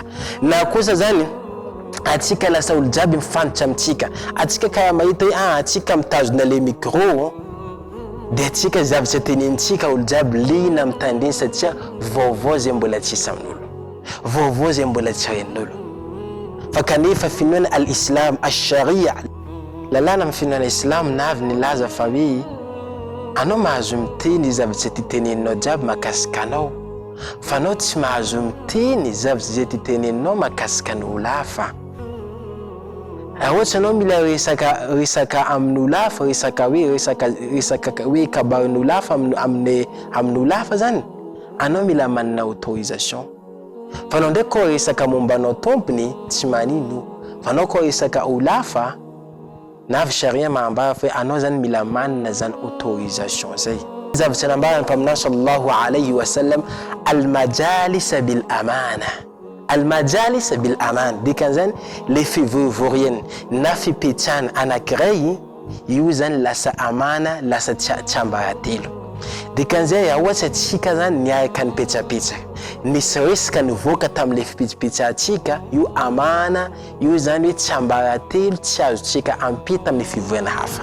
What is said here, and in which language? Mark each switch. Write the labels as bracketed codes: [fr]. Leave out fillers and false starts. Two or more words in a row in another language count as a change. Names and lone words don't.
[mg] Na kosa zany atsika lasa olo jiaby mifantitra amitsika. Atsika ka mahita hoe atsika mitazona le micro de atsika zavatra tenenintsika olo jiaby lina mitandrina satria vaovao zay mbola tsisy amin'olo. Vaovao zay mbola tsy hain'olo. Fa kanefa finoana [ar] الإسلام الشريعة [mg] lalàna amin'ny finoana Islam navy nilaza fa hoe anao mahazo miteny zavatra titeneninao jiaby mahakasika anao fa anao tsy mahazo miteny zavatra zay titeneninao mahakasika n'olo hafa. Ohatsy anao mila resaka amin'olo hafa, resaka hoe kabarin'olo hafa amin'olo hafa zany, anao mila manana autorisation. Fa anao ndraiky koa resaka mombanao tompony tsy manino. Fa anao koa resaka olo hafa navy sharia mahambara fa anao zany mila manana zany autorisation zay. Zavatra nambara mpaminao [ar] صلى الله عليه وسلم المجالس بالأمانة. المجالس بالأمانة [mg] dikan zany le fivorivorien na fipetrana anankiray io zany lasa amana, lasa tsambaratelo. Dikan'izay ohatsy atsika zany niaraka nipetrapetraka nisy resaka nivoaka tamin'le fipetrapetratsika io amana io zany hoe tsambaratelo tsy azotsika ampita amin'ny fivohana hafa.